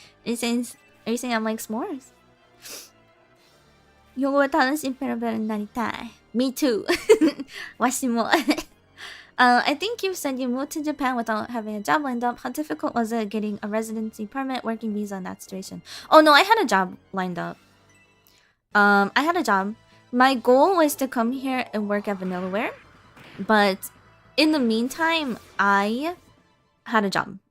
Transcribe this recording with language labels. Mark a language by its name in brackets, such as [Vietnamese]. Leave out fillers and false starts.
[English] Are you saying I'm like s'mores? [Japanese] 日本語が楽しいペラペラになりたい。 [English] Me too. [Japanese] わしも。 [English] I think you said you moved to Japan without having a job lined up. How difficult was it getting a residency permit, working visa in that situation? Oh no, I had a job lined up. I had a job. My goal was to come here and work at Vanillaware, but in the meantime, I had a job.